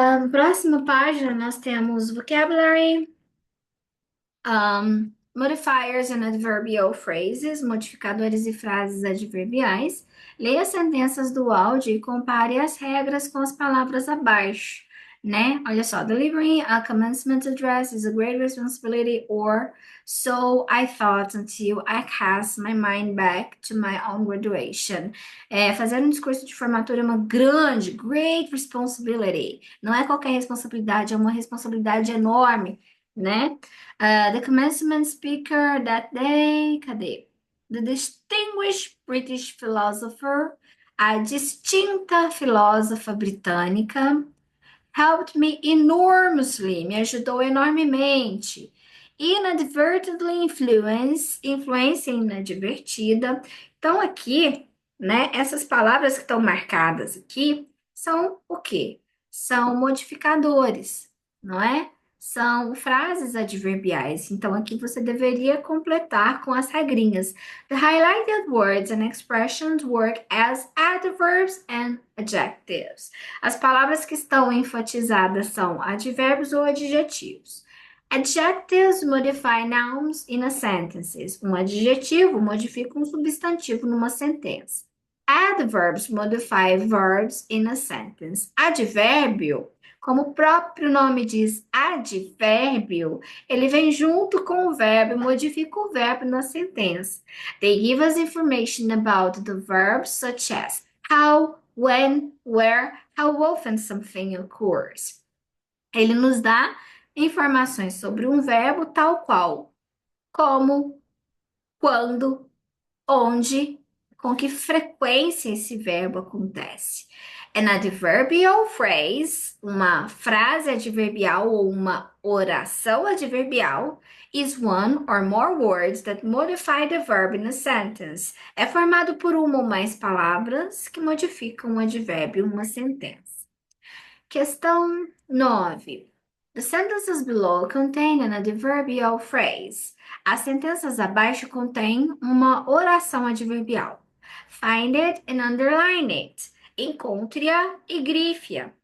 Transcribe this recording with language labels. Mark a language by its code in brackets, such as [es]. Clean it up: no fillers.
[pt] Próxima página, nós temos [en] vocabulary, modifiers and adverbial phrases, [pt] modificadores e frases adverbiais. Leia as sentenças do áudio e compare as regras com as palavras abaixo, né? Olha só, [en] delivering a commencement address is a great responsibility, or so I thought until I cast my mind back to my own graduation. [pt] Fazer um discurso de formatura é uma [en] great responsibility. [pt] Não é qualquer responsabilidade, é uma responsabilidade enorme, né? [en] The commencement speaker that day, [pt] cadê? [en] The distinguished British philosopher [pt] A distinta filósofa britânica [en] helped me enormously, [pt] me ajudou enormemente. [en] Inadvertently [pt] influência inadvertida. Então, aqui, né, essas palavras que estão marcadas aqui são o quê? São modificadores, não é? São frases adverbiais. Então, aqui você deveria completar com as regrinhas. [en] The highlighted words and expressions work as adverbs and adjectives. [pt] As palavras que estão enfatizadas são advérbios ou adjetivos. [en] Adjectives modify nouns in a sentences. [pt] Um adjetivo modifica um substantivo numa sentença. [en] Adverbs modify verbs in a sentence. [pt] Advérbio, como o próprio nome diz, advérbio, ele vem junto com o verbo e modifica o verbo na sentença. [en] They give us information about the verbs such as how, when, where, how often something occurs. [pt] Ele nos dá informações sobre um verbo tal qual como, quando, onde, com que frequência esse verbo acontece. [en] An adverbial phrase, [pt] uma frase adverbial ou uma oração adverbial, [en] is one or more words that modify the verb in a sentence. [pt] É formado por uma ou mais palavras que modificam um advérbio em uma sentença. Questão 9. [en] The sentences below contain an adverbial phrase. [pt] As sentenças abaixo contêm uma oração adverbial. [en] Find it and underline it. [pt] Encontre-a e grife-a.